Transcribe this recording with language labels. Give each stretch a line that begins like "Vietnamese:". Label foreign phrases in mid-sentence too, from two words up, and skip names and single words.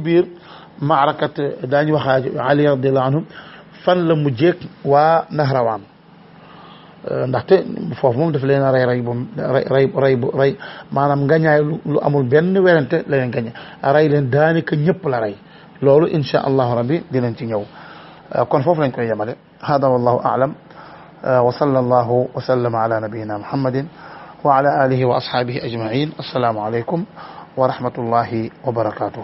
Wolof: biir maarakat daañu waxaale Ali
Arabic: رضي الله عنه
Wolof: fan la mujjeeg waa Nahrawaan ndaxte foofu moom daf leen a rey maanaam ngañaay lu amul benn werante la leen gañe rey leen daanaka ñëpp la rey loolu
Arabic: إن شاء الله ربي
Wolof: dinañ ci ñëw kon foofu lañ koy yemale
Arabic: هذا والله أعلم وصلى الله وسلم على نبينا محمد وعلى آله وأصحابه أجمعين السلام عليكم ورحمة الله وبركاته